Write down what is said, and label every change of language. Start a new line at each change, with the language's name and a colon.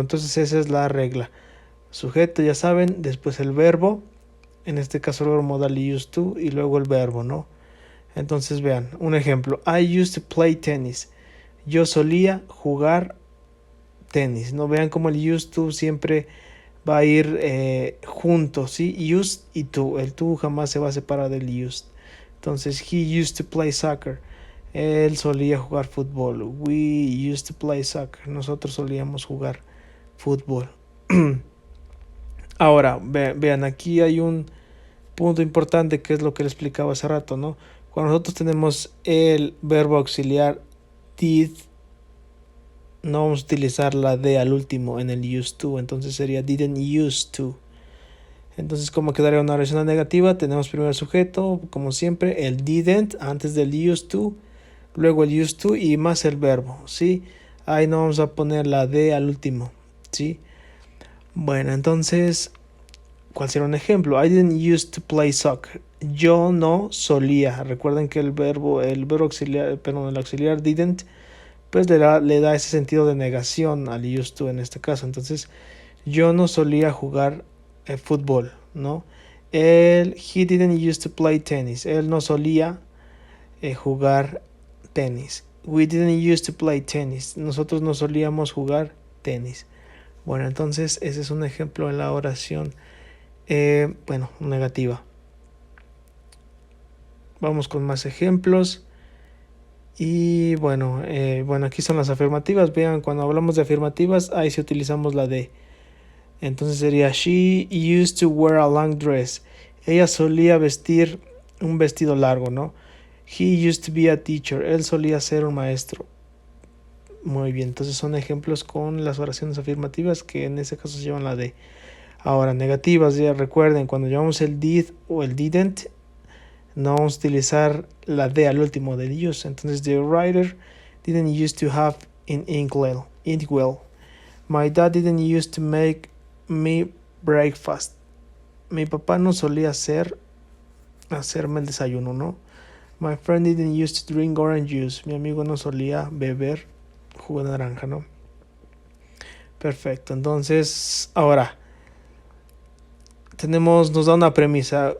Spanish: Entonces, esa es la regla. Sujeto, ya saben, después el verbo, en este caso el verbo modal used to, y luego el verbo, ¿no? Entonces, vean, un ejemplo.
English: I used to play tennis.
Spanish: Yo solía jugar tenis, ¿no? Vean como el used to siempre va a ir junto, ¿sí? Used y to. El to jamás se va a separar del used.
English: Entonces, he used to play soccer.
Spanish: Él solía jugar fútbol.
English: We used to play soccer.
Spanish: Nosotros solíamos jugar fútbol. Ahora, vean, aquí hay un punto importante que es lo que le explicaba hace rato, ¿no? Cuando nosotros tenemos el verbo auxiliar did, no vamos a utilizar la de al último en el used to, entonces sería didn't used to. Entonces, como quedaría una oración negativa, tenemos primero el sujeto, como siempre, el didn't antes del used to, luego el used to y más el verbo, ¿sí? Ahí no vamos a poner la de al último, ¿sí? Bueno, entonces, ¿cuál será un ejemplo?
English: I didn't used to play soccer.
Spanish: Yo no solía. Recuerden que el verbo auxiliar, perdón, el auxiliar didn't pues le da ese sentido de negación al used to en este caso. Entonces, yo no solía jugar fútbol, ¿no?
English: He didn't used to play tennis.
Spanish: Él no solía jugar tenis.
English: We didn't used to play tennis.
Spanish: Nosotros no solíamos jugar tenis. Bueno, entonces ese es un ejemplo en la oración, negativa. Vamos con más ejemplos. Y bueno, aquí son las afirmativas. Vean, cuando hablamos de afirmativas, ahí sí utilizamos la de. Entonces sería,
English: she used to wear a long dress.
Spanish: Ella solía vestir un vestido largo, ¿no?
English: He used to be a teacher.
Spanish: Él solía ser un maestro. Muy bien, entonces son ejemplos con las oraciones afirmativas que en ese caso se llevan la de. Ahora, negativas, ya recuerden, cuando llevamos el did o el didn't, no vamos a utilizar la de al último del use.
English: Entonces, the writer didn't used to have an inkwell. My dad didn't used to make me breakfast.
Spanish: Mi papá no solía hacerme el desayuno, ¿no?
English: My friend didn't used to drink orange juice.
Spanish: Mi amigo no solía beber jugo de naranja, ¿no? Perfecto, entonces, ahora nos da una premisa.